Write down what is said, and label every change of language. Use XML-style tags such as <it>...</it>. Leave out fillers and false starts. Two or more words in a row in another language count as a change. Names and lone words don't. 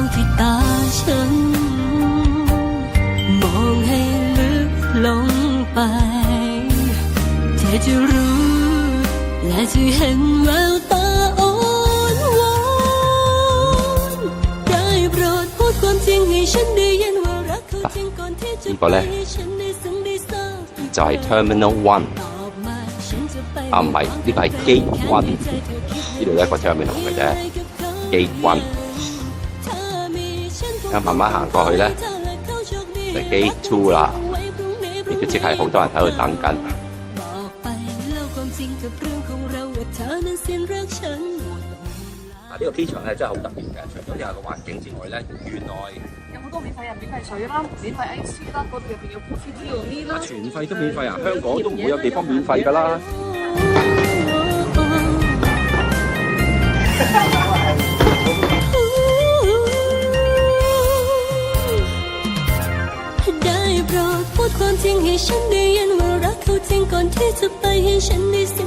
<th>ที่ตาฉันมองให้ลึกลงไปเธอจะรู้และจะเห็นแววตาอ่อนหวานได้โปรดพูดความจริงให้ฉันได้ยินว่ารักเขาจริงก่อนที่จะไปให้ฉันได้ซึ้งได้ทราบ</th> <yue>就係</yue> <en>Terminal One。</en> <yue>啊唔係，呢個係</yue> <en>Gate One，</en> <yue>呢度一個 terminal 嘅啫 ，</yue> <en>Gate One。</en> <yue>咁慢慢行過去咧，就</yue> <en>Gate Two</en> <yue>啦，亦都即係好多人喺度等緊。呢個機場咧真係好特別嘅，除咗有個環境之外咧，原來有好多免費人、免費水啦、免費 IC 啦，嗰度入邊有</yue> <en>coffee tea</en> <yue>嗰啲啦。全費都免費啊！香港都唔會有地方免費㗎啦。</yue> <th>ได้โปรดพูดความจริงให้ฉันได้ยินว่ารักเขาจริงก่อนที่จะไปให้ฉันได้ซึ้ง</th>